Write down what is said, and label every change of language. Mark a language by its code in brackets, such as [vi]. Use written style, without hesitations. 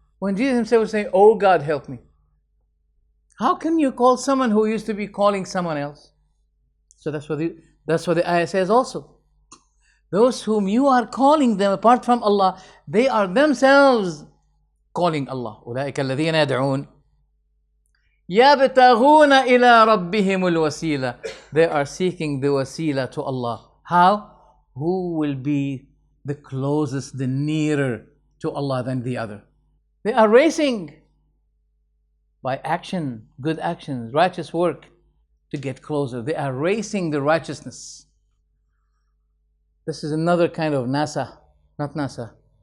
[en] When Jesus himself was saying, "Oh God, help me." How can you call someone who used to be calling someone else? So that's what the ayah says also. Those whom you are calling them apart from Allah, they are themselves calling Allah. [ar] أولئك الذين يدعون يبتغون إلى ربهم الوسيلة. [en] They are seeking the wasila to Allah. How? Who will be the closest, the nearer to Allah than the other? They are racing by action, good actions, righteous work to get closer. They are racing the righteousness. This is another kind of NASA, not NASA.